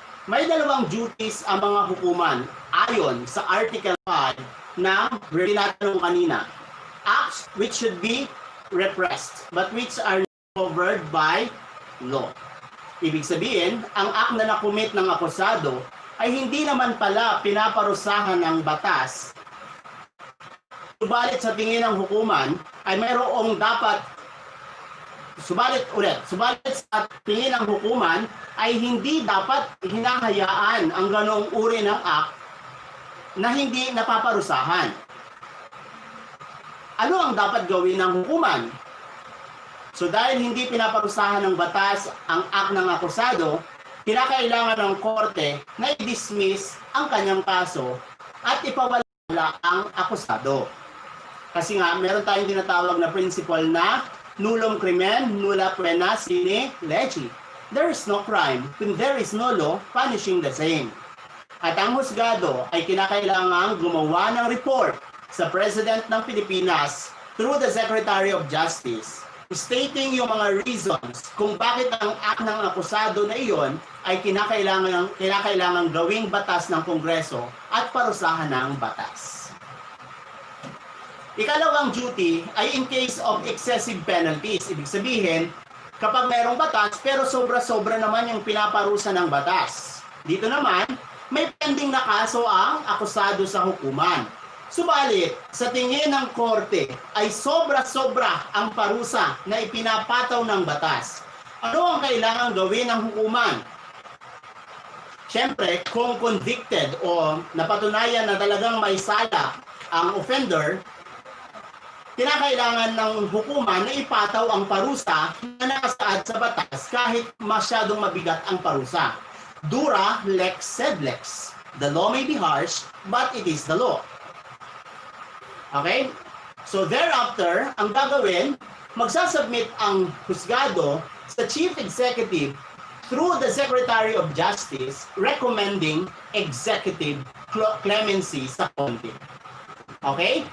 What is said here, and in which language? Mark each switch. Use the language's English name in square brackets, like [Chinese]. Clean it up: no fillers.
[Filipino] May dalawang duties ang mga hukuman ayon sa Article 5 na tinatanong kanina. [English] Acts which should be repressed but which are covered by law. [Filipino] Ibig sabihin, ang act na nakumit ng akusado ay hindi naman pala pinaparusahan ng batas. Subalit sa tingin ng hukuman ay mayroong dapat Subalit sa tingin ng hukuman ay hindi dapat hinahayaan ang ganoong uri ng act na hindi napaparusahan. Ano ang dapat gawin ng hukuman? So dahil hindi pinaparusahan ng batas ang act ng akusado, kinakailangan ng korte na i-dismiss ang kanyang kaso at ipawala ang akusado. Kasi nga, meron tayong tinatawag na principle na [Latin] nullum crimen, nulla pena sine lege. [English] There is no crime when there is no law punishing the same. [Filipino] At ang husgado ay kinakailangang gumawa ng report sa President ng Pilipinas through the Secretary of Justice, stating yung mga reasons kung bakit ang act ng akusado na iyon ay kinakailangang gawing batas ng Kongreso at parusahan ng batas. Ikalawang duty ay [English] in case of excessive penalties. [Filipino] Ibig sabihin, kapag mayroong batas pero sobra-sobra naman yung pinaparusa ng batas. Dito naman, may pending na kaso ang akusado sa hukuman. Subalit, sa tingin ng korte ay sobra-sobra ang parusa na ipinapataw ng batas. Ano ang kailangan gawin ng hukuman? Siyempre, kung convicted o napatunayan na talagang may sala ang offender, kinakailangan ng hukuman na ipataw ang parusa na nakasaad sa batas kahit masyadong mabigat ang parusa. [Latin] Dura lex sed lex. [English] The law may be harsh, but it is the law. [Filipino] Okay? So thereafter, ang gagawin, magsasubmit ang husgado sa Chief Executive through the Secretary of Justice [English] recommending executive clemency [Filipino] sa konti. Okay?